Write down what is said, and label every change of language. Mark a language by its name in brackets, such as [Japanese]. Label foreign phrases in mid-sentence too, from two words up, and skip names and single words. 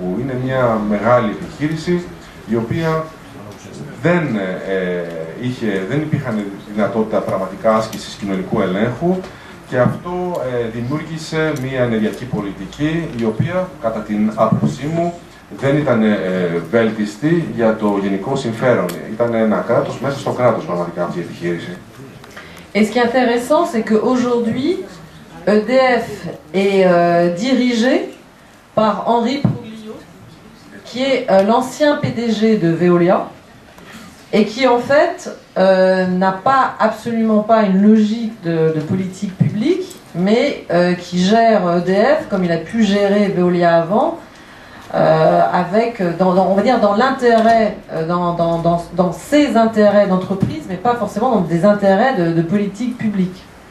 [Greek] Είναι μια μεγάλη επιχείρηση η οποία δεν υπήρχαν δυνατότητα πραγματικά άσκησης κοινωνικού ελέγχου και αυτό δημιούργησε μια ενεργειακή πολιτική η οποία, κατά την άποψή μου, δεν ήταν βέλτιστη για το γενικό συμφέρον. Ήταν ένα κράτος μέσα στο κράτος πραγματικά αυτή η επιχείρηση. [French] Et ce qui est intéressant, c'est qu'aujourd'hui, EDF est dirigé par Henri Prouglio, qui est l'ancien PDG de Veolia, et qui en fait n'a pas absolument pas une logique de politique publique, mais qui gère EDF comme il a pu gérer Veolia avant, avec, on va dire, dans l'intérêt, dans ses intérêts d'entreprise, mais pas forcément dans des intérêts de politique publique.